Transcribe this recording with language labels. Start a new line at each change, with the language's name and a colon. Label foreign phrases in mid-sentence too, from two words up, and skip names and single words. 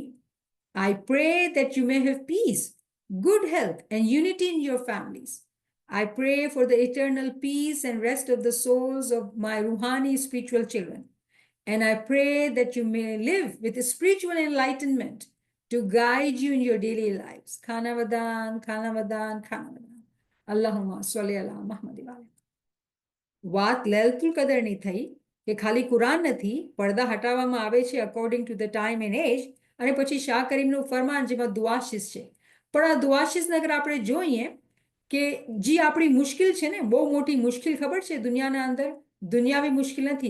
English: I pray that you may have peace, good health, and unity in your families. I pray for the eternal peace and rest of the souls of my Ruhani spiritual children. And I pray that you may live with spiritual enlightenment to guide you in your daily lives.
Gujarati: ખાના વદન, ખાના વદન, ખાના વદન.
Arabic: اللهم صل على محمد وآل.
Gujarati: વાત લૈલતુલ કદરની થઈ કે ખાલી કુરાન નથી, પડદા હટાવવામાં આવે છે
English: according to the time and age,
Gujarati: અને પછી શાહ કરીમનું ફરમાન જેમાં દુઆશીસ છે. પણ આ દુઆશીસને અગર આપણે જોઈએ કે જે આપણી મુશ્કેલ છે ને, બહુ મોટી મુશ્કેલ ખબર છે દુનિયાના અંદર, દુનિયાવી મુશ્કેલ નથી.